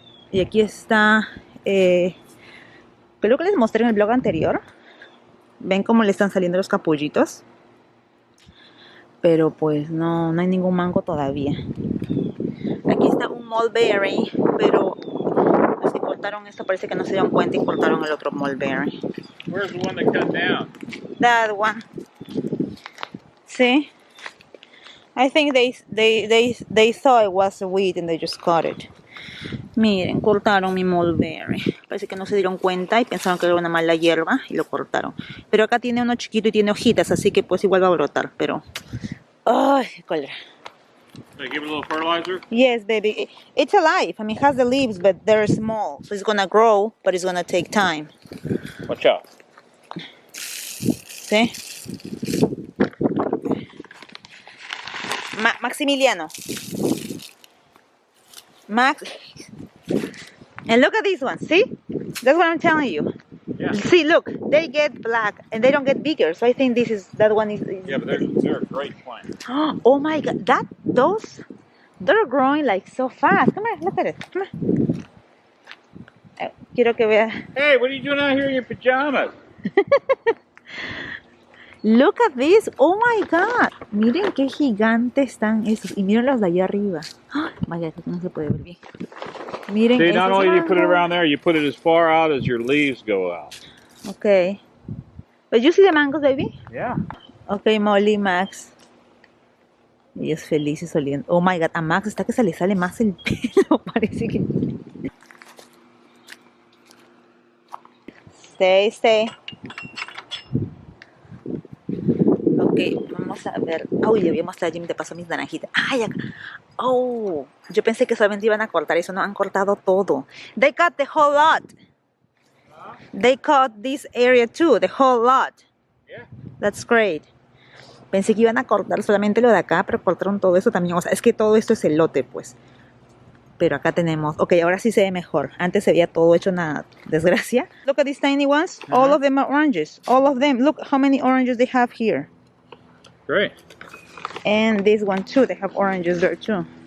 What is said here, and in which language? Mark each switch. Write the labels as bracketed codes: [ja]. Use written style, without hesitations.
[es] Y aquí está, creo que les mostré en el blog anterior. Ven cómo le están saliendo los capullitos. Pero pues no hay ningún mango todavía. Aquí está un mulberry, pero los que cortaron esto parece que no se dieron cuenta y cortaron el otro mulberry. [en] Where's the one that cut down? That one. See? I think they thought it was a weed and they just cut it. [es] Miren, cortaron mi mulberry. Parece que no se dieron cuenta y pensaron que era una mala hierba y lo cortaron. Pero acá tiene uno chiquito y tiene hojitas, así que pues igual va a brotar, pero... ¡ay, cólera! [en] They give it a little fertilizer? Yes, baby. It's alive. I mean, it has the leaves, but they're small. So it's gonna grow, but it's gonna take time. Watch out. [es] ¿Sí? Maximiliano. [en] Max. And look at this one. See? That's what I'm telling you. Yeah. See, look. They get black and they don't get bigger. So I think that one is... Yeah, but they're a great plant. Oh my God. They're growing like so fast. Come on, look at it. Come on. [es] Quiero que vea. [en] Hey, what are you doing out here in your pajamas? Look at this. Oh my God. [es] Miren qué gigantes están estos. Y miren los de allá arriba. Oh, vaya, esto no se puede ver bien. Miren. [en] See, not only do you put it [es] mangos. [en] around there, you put it as far out as your leaves go out. Okay. But you see the mangoes, baby? Yeah. Okay, [es] Molly, Max. Ellos felices oliendo. [en] Oh my God, [es] a Max está que se le sale más el pelo. Parece que... [en] Stay. [es] Ok, vamos a ver. Uy, le voy a mostrar a Jimmy, te paso mis naranjitas. Ay, acá. Oh, yo pensé que solamente iban a cortar eso. No, han cortado todo. [en] They cut the whole lot. They cut this area too, the whole lot. Yeah. That's great. [es] Pensé que iban a cortar solamente lo de acá, pero cortaron todo eso también. O sea, es que todo esto es el lote, pues. Pero acá tenemos... Ok, ahora sí se ve mejor. Antes se veía todo hecho una desgracia. [en] Look at these tiny ones. All of them are oranges. All of them. Look how many oranges they have here. Great. And this one too. They have oranges there too.